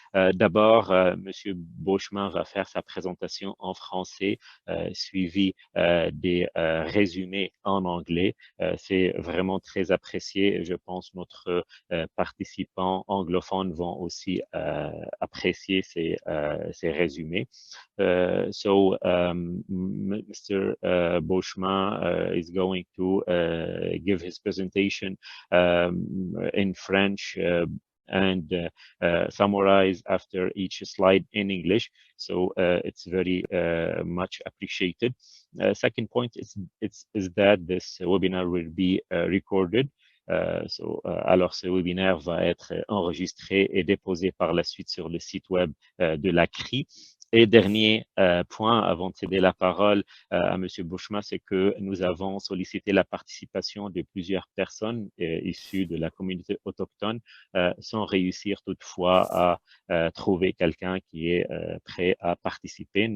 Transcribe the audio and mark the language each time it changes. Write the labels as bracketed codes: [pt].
[fr] D'abord, Monsieur Beauchemin va faire sa présentation en français, suivi des résumés en anglais. C'est vraiment très apprécié. Je pense notre participants anglophones vont aussi apprécier ces résumés. [en] Mr. Beauchemin is going to give his presentation in French and summarize after each slide in English. So it's very much appreciated. Second point is that this webinar will be recorded. [fr] Alors, ce webinaire va être enregistré et déposé par la suite sur le site web de la CRI. Et dernier point, avant de céder la parole à Monsieur Beauchemin, c'est que nous avons sollicité la participation de plusieurs personnes issues de la communauté autochtone, sans réussir toutefois à trouver quelqu'un qui est prêt à participer.